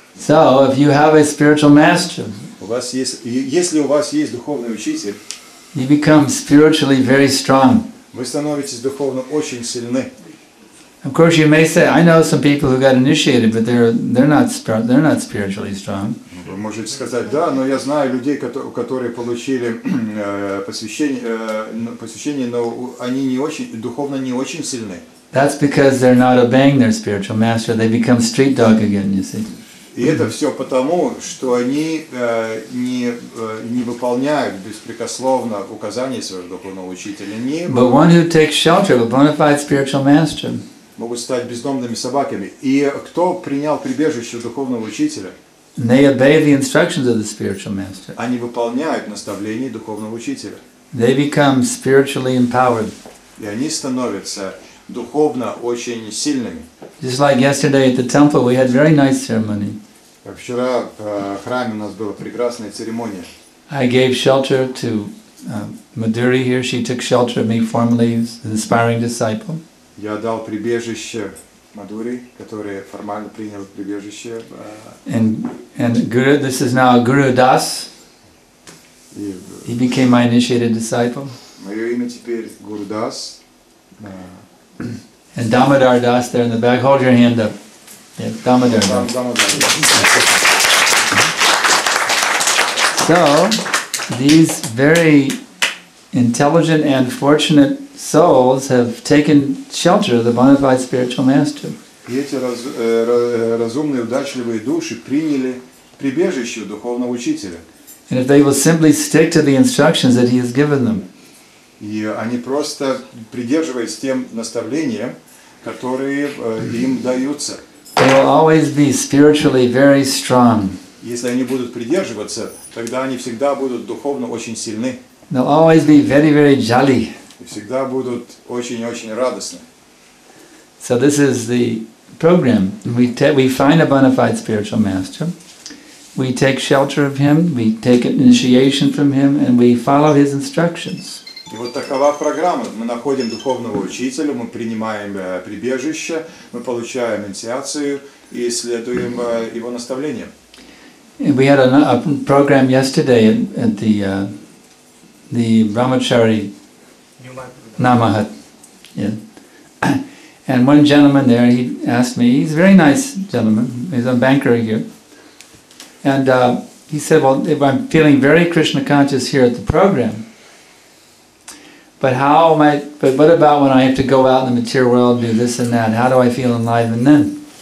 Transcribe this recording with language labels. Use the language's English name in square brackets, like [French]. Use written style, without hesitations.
[English] So, if you have a spiritual master, [Russian] У вас есть, если у вас есть духовный учитель, [English] you become spiritually very strong. [Russian] вы становитесь духовно очень сильны. [English] Of course, you may say, I know some people who got initiated, but they're not spiritually strong. [Russian] Вы можете сказать, да, но я знаю людей, которые получили посвящение, но они духовно не очень сильны. [English] That's because they're not obeying their spiritual master. They become street dog again, you see. [Russian] И это все потому, что они не выполняют беспрекословно указания своего духовного учителя. [English] But one who takes shelter of a bona fide spiritual master, [Russian] могут стать бездомными собаками. И кто принял прибежище у духовного учителя, [English] they obey the instructions of the spiritual master. [Russian] они выполняют наставления духовного учителя. [English] They become spiritually empowered. [Russian] И они становятся духовно очень сильными. [English] Just like yesterday at the temple, we had very nice ceremony. [Russian] Как вчера в храме у нас была прекрасная церемония. [English] I gave shelter to Madhuri here. She took shelter of me formally as an aspiring disciple. [Russian] Я дал прибежище Мадури, который формально принял прибежище. [English] And Guru, this is now Guru Das. He became my initiated disciple. [Russian] Мое имя теперь Гуру Дас. [English] And Damodar Das there in the back. Hold your hand up. Yeah, Damodar Das. So, these very intelligent and fortunate souls have taken shelter of the bona fide spiritual master. [Russian] И эти разумные, удачливые души приняли прибежище у духовного учителя. [English] And if they will simply stick to the instructions that he has given them, [Russian] и они просто придерживаясь тем наставлениям, которые им даются. [English] They will always be spiritually very strong. [Russian] Если они будут придерживаться, тогда они всегда будут духовно очень сильны. [English] They'll always be very jolly. [Russian] И всегда будут очень радостны. [English] So this is the program. We find a bona fide spiritual master. We take shelter of him, we take initiation from him, and we follow his instructions. [Russian] И вот такова программа. Мы находим духовного учителя, мы принимаем прибежище, мы получаем инициацию и следуем его наставлениям. [English] We had a program yesterday at the Brahmachari Namahatta. Yeah. And one gentleman there, he asked me, he's a very nice gentleman, he's a banker here. And he said, well, if I'm feeling very Krishna conscious here at the program, but what about when I have to go out in the material world, do this and that? How do I feel enlivened then?